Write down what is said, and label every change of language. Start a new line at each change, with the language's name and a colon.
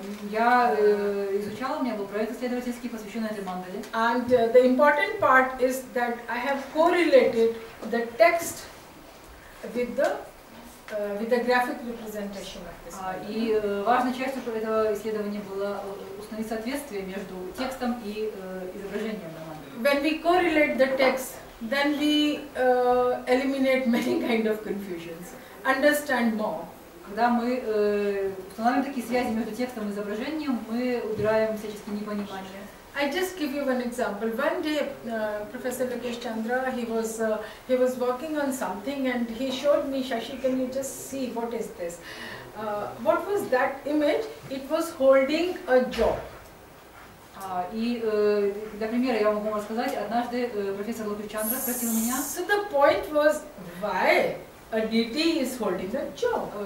Russian: Я изучала, у меня был проект исследовательский, посвященный этой мандале.
English: And the important part is that I have correlated the text with the graphic representation of this.
Russian: И важной частью этого исследования было установить соответствие между текстом и изображением на мандале.
English: When we correlate the text, then we eliminate many kind of confusions, understand more.
Russian: Когда мы устанавливаем такие связи между текстом и изображением, мы убираем всяческие непонимания.
English: I just give you one example. One day, Professor Lokesh Chandra, he was working on something and he showed me, Shashi, can you just see what is this? What was that image? It was holding a jaw.
Russian: И для примера я могу вам рассказать, однажды профессор Локеш Чандра спросил меня,
English: So the point was, why a deity is holding a jaw?